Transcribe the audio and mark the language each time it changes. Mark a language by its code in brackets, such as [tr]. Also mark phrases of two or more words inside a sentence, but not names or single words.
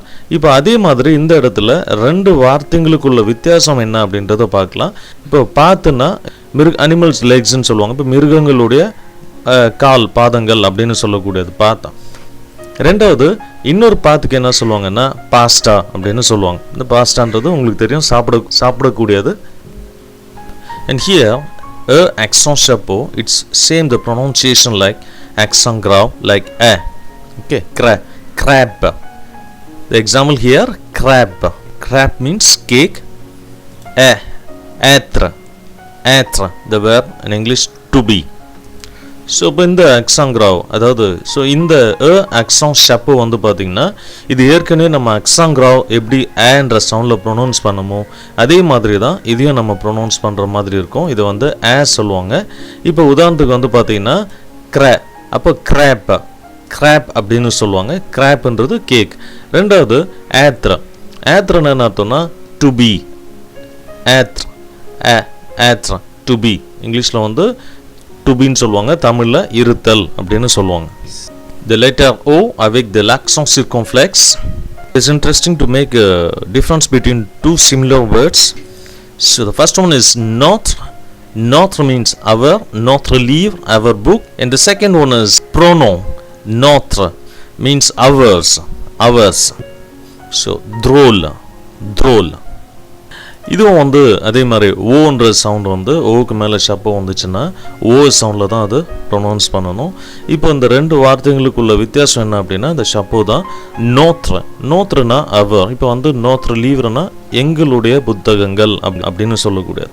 [ta] இப்போ அதே மாதிரி இந்த இடத்துல ரெண்டு வார்த்தைங்களுக்குள்ள வித்தியாசம் என்ன அப்படின்றத பார்க்கலாம். இப்போ பார்த்துன்னா [en] animals legs [ta] சொல்லுவாங்க, இப்போ மிருகங்களுடைய கால், பாதங்கள் அப்படின்னு சொல்லக்கூடியது பார்த்தா. ரெண்டாவது இன்னொரு பாத்துக்கு என்ன சொல்லுவாங்கன்னா பாஸ்டா அப்படின்னு சொல்லுவாங்க. இந்த பாஸ்டான்றது உங்களுக்கு தெரியும், சாப்பிடக்கூடியது. [en] And here [fr] accent chapeau, [en] it's same the pronunciation like [fr] accent grave, [en] like okay, crab. The example here, crab. Crepe means cake. Être, the verb in English to be. [ta] ஸோ இப்போ இந்த [fr] accent grave [ta] அதாவது ஸோ இந்த [fr] accent chapeau [ta] வந்து பார்த்தீங்கன்னா இது ஏற்கனவே நம்ம [fr] accent grave [ta] எப்படி ஏன்ற சவுண்டில் ப்ரொனவுன்ஸ் பண்ணமோ அதே மாதிரி தான் இதையும் நம்ம ப்ரொனவுன்ஸ் பண்ணுற மாதிரி இருக்கும். இதை வந்து சொல்லுவாங்க. இப்போ உதாரணத்துக்கு வந்து பார்த்தீங்கன்னா அப்போ கிராப் அப்படின்னு சொல்லுவாங்க. கிராப்ன்றது கேக். ரெண்டாவது ஏத்ரன்னு என்ன அர்த்தம்னா [en] to be. to be [ta] இங்கிலீஷில் வந்து [en] to be [ta] சொல்லுவாங்க, தமிழில் இருத்தல் அப்படின்னு சொல்லுவாங்க. [en] The letter O avec the [fr] l'accent circonflexe. [en] It's interesting to make a difference between two similar words. So the first one is notre. Notre means our, [fr] notre livre, [en] our book. And the second one is pronom. Notre means ours. So drôle. [ta] இதுவும் வந்து அதே மாதிரி ஓன்ற சவுண்ட் வந்து ஓக்கு மேலே ஷப்போ வந்துச்சுன்னா ஓ சவுண்டில் தான் அது ப்ரொனவுன்ஸ் பண்ணணும். இப்போ இந்த ரெண்டு வார்த்தைகளுக்குள்ள வித்தியாசம் என்ன அப்படின்னா இந்த ஷப்போ தான். நோத்ருனா அவர். இப்போ வந்து [fr] notre livre [ta] எங்களுடைய புத்தகங்கள் அப்படின்னு சொல்லக்கூடியது.